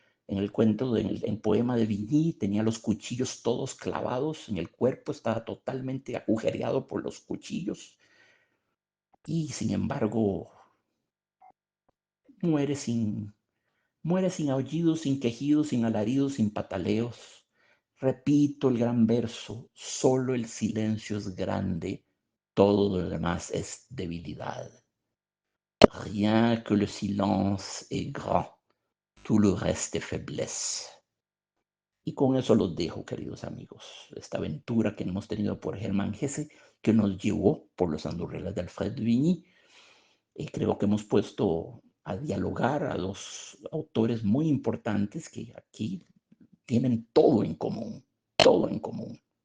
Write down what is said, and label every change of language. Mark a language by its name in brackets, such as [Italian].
[Spanish] En el cuento, en poema de Vigny, tenía los cuchillos todos clavados en el cuerpo, estaba totalmente agujereado por los cuchillos y sin embargo muere sin, muere sin aullidos, sin quejidos, sin alaridos, sin pataleos. Repito el gran verso, solo el silencio es grande, todo lo demás es debilidad. [French] Rien que le silence est grand, tout le reste est faiblesse. [Spanish] Y con eso los dejo, queridos amigos. Esta aventura que hemos tenido por Hermann Hesse, que nos llevó por los andurrelas de Alfred Vigny. Creo que hemos puesto a dialogar a dos autores muy importantes que aquí tienen todo en común, todo en común.